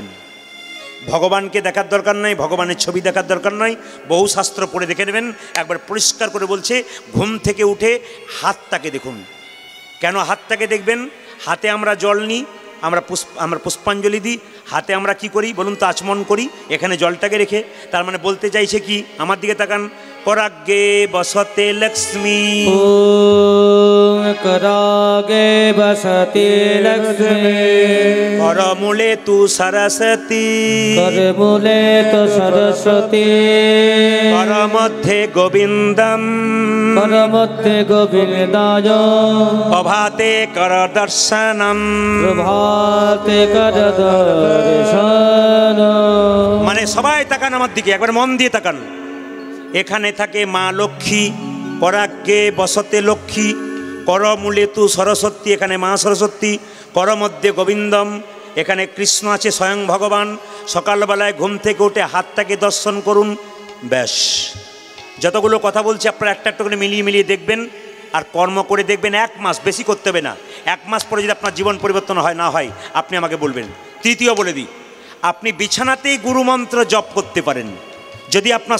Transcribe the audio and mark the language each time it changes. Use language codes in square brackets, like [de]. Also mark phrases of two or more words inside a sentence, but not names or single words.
[bn] ভগবানকে দেখার দরকার নাই, ভগবানের ছবি দেখার দরকার নয়, বহু শাস্ত্র পড়ে দেখে নেবেন। একবার পরিষ্কার করে বলছে, ঘুম থেকে উঠে হাতটাকে দেখুন। কেন হাতটাকে দেখবেন? হাতে আমরা জল নিই, আমরা পুষ্পাঞ্জলি দিই, হাতে আমরা কি করি বলুন তো? আচমন করি, এখানে জলটাকে রেখে। তার মানে বলতে চাইছে কি? আমার দিকে তাকান, [sa] कराग्गे बसते लक्ष्मी ओम करागे बसते लक्ष्मी करमूले तु सरस्वती करमूले तो सरस्वती कर मध्ये गोविंदम करमध्ये गोविंदाय प्रभाते कर दर्शनम प्रभाते कर दर्शन [bn] মানে সবাই তাকান আমার দিকে একবার মন দিয়ে তাকান এখানে থাকে মা লক্ষ্মী [sa] कराग्गे बसते लक्ष्मी करमूले तु सरस्वती [bn] এখানে মা সরস্বতী [sa] कर मध्ये गोविंदम [bn] এখানে কৃষ্ণ আছে স্বয়ং ভগবান সকাল বেলায় ঘুম থেকে উঠে হাতটাকে দর্শন করুন ব্যাস যতগুলো কথা বলছি আপনারা একটা একটা করে মিলিয়ে মিলিয়ে দেখবেন আর কর্ম করে দেখবেন এক মাস বেশি করতে হবে না এক মাস পরে যদি আপনার জীবন পরিবর্তন হয় না হয় আপনি আমাকে বলবেন তৃতীয় বলে দিই আপনি বিছানাতেই গুরু মন্ত্র জপ করতে পারেন যদি আপনার